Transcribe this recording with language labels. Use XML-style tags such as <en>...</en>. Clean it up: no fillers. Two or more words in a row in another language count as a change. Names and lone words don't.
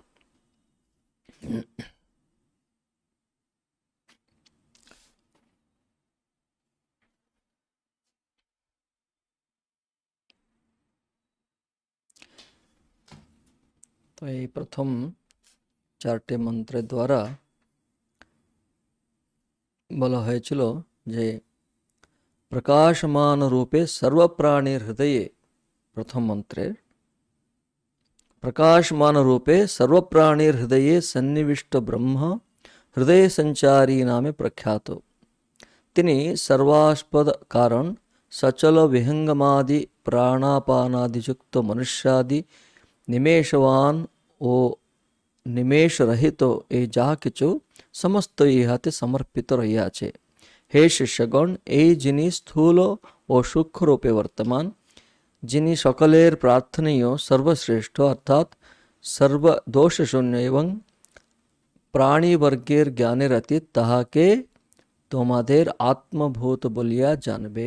<bn>তো এ প্রথম চারটে মন্ত্র দ্বারা বলা হয়েছিল যে প্রকাশমান রূপে সর্বপ্রাণী হৃদয়ে, প্রথম মন্ত্রে প্রকাশমান রূপে সর্বপ্রাণী হৃদয়ে সন্নিবিষ্ট ব্রহ্ম হৃদয় সঞ্চারী নামে প্রখ্যাত। তিনি সর্বাস্পদ কারণ সচল বিহঙ্গমাদি প্রাণাপানাদিযুক্ত মনুষ্যাদি নিমেষবান ও নিমেষ রহিত এ যাহা কিছু সমস্ত ইহাতে সমর্পিত রহিয়া ছে। হে শিষ্যগণ, এই যিনি স্থূল ও সূক্ষ্ম রূপে বর্তমান, যিনি সকলের প্রার্থনীয় সর্বশ্রেষ্ঠ অর্থাৎ সর্বদোষশূন্য এবং প্রাণীবর্গের জ্ঞানের অতীত, তাহাকে তোমাদের আত্মভূত বলিয়া জানবে।</bn>